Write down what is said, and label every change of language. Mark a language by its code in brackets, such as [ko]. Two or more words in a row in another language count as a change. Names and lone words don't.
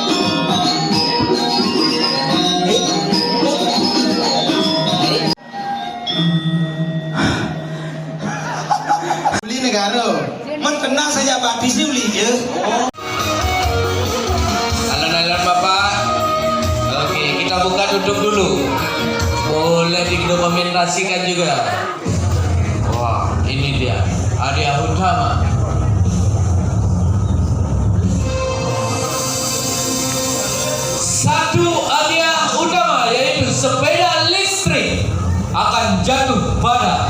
[ban] Beli negara, men kena saja batis ni beli je. [id] Alon-alon bapak, oke kita buka tutup dulu. Boleh didokumentasikan juga. Wah, ini dia hadiah utama. Satu hadiah utama yaitu sepeda listrik akan jatuh pada.